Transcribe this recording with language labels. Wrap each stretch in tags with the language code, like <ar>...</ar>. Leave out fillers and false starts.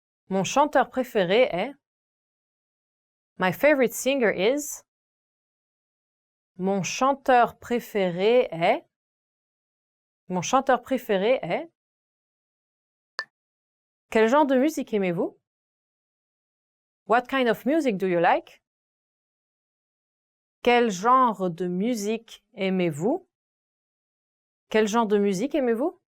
<fr>Mon chanteur préféré est.</fr> <en>My favorite singer is.</en> <fr>Mon chanteur préféré est. Mon chanteur préféré est. Quel genre de musique aimez-vous?</fr> <en>What kind of music do you like?</en> <fr>Quel genre de musique aimez-vous? Quel genre de musique aimez-vous?</fr>